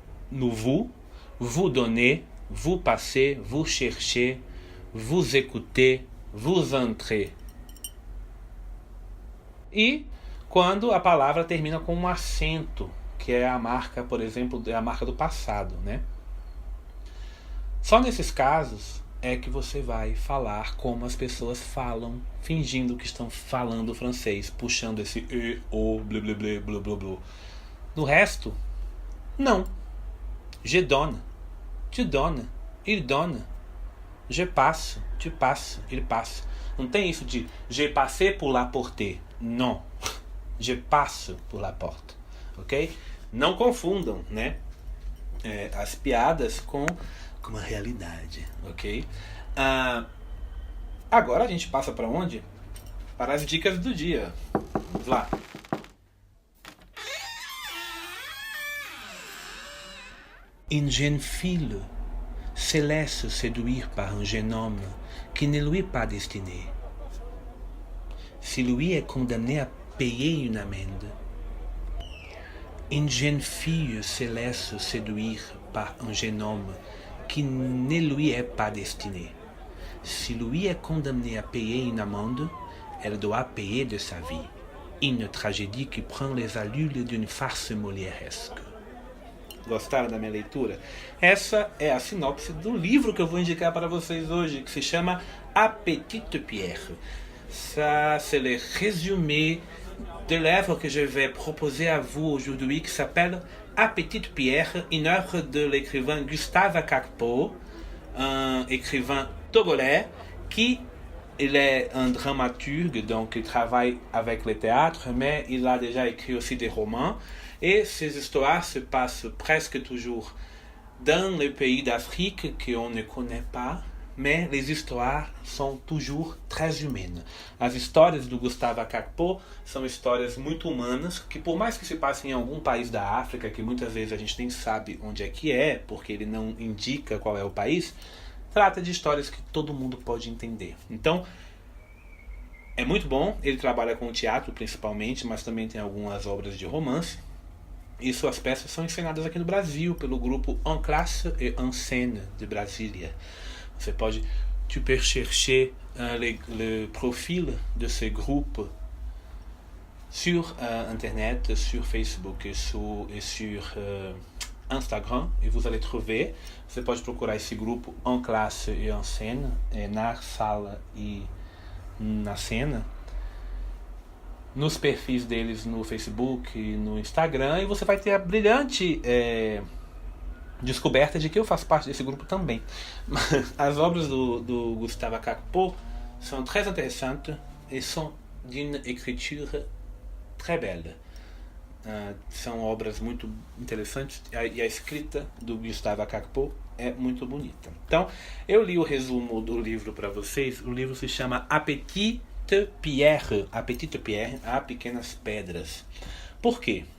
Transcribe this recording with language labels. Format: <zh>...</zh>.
<fr>no vous donnez, vous passez, vous cherchez, vous écoutez, vous entrez.</fr> <pt>E quando a palavra termina com um acento, que é a marca, por exemplo, é a marca do passado, né? Só nesses casos é que você vai falar como as pessoas falam, fingindo que estão falando francês, puxando esse e, o, blá blá blá blá blá blá. No resto, não.</pt> <fr>Je donne, tu donnes, il donne. Je passe, tu passes, il passe.</fr> <pt>Não tem isso de</pt> <fr>je passé pour la porter.</fr> <pt>Não.</pt> <fr>Je passe pour la porte. Ok?</fr> <pt>Não confundam, né? As piadas com a realidade, ok? Agora a gente passa para onde? Para as dicas do dia. Vamos lá.</pt> <fr>Une jeune fille se laisse séduire par un jeune homme qui ne lui est pas destiné. Si lui est condamné à payer une amende, une jeune fille se laisse séduire par un jeune homme qui ne lui est pas destiné. Si lui est condamné à payer une amende, elle doit payer de sa vie. Une tragédie qui prend les allures d'une farce molièresque.</fr> <pt>Gostaram da minha leitura? Essa é a sinopse do livro que eu vou indicar para vocês hoje, que se chama A Petite Pierre.</pt> <fr>Ça, c'est le résumé de l'œuvre que je vais proposer à vous aujourd'hui, qui s'appelle A Petite Pierre, une œuvre de l'écrivain Gustave Akakpo, un écrivain togolais qui il est un dramaturge, donc il travaille avec le théâtre, mais il a déjà écrit aussi des romans. Et ces histoires se passent presque toujours dans les pays d'Afrique qu'on ne connaît pas, mais les histoires</fr> <pt>são</pt> <fr>toujours très humaines.</fr> <pt>As histórias do Gustave Akakpo são histórias muito humanas, que por mais que se passem em algum país da África, que muitas vezes a gente nem sabe onde é, porque ele não indica qual é o país, trata de histórias que todo mundo pode entender. Então, é muito bom. Ele trabalha com o teatro principalmente, mas também tem algumas obras de romance. E suas peças são encenadas aqui no Brasil pelo grupo En Classe et En Scène de Brasília. Você pode</pt> <fr>chercher le profil de ce groupe sur internet, sur Facebook et sur Instagram, e vous allez trouver.</fr> <pt>Você pode procurar esse grupo En Classe et En Scène, na sala e na cena, nos perfis deles no Facebook e no Instagram, e você vai ter a brilhante descoberta de que eu faço parte desse grupo também. As obras do Gustave Akakpo são</pt> <fr>très intéressantes</fr> <pt>e são</pt> <fr>d'une écriture très belle.</fr> <pt>São obras muito interessantes e a escrita do Gustave Akakpo é muito bonita. Então, eu li o resumo do livro para vocês. O livro se chama A Petite Pierre, A Pequenas Pedras. Por quê?</pt>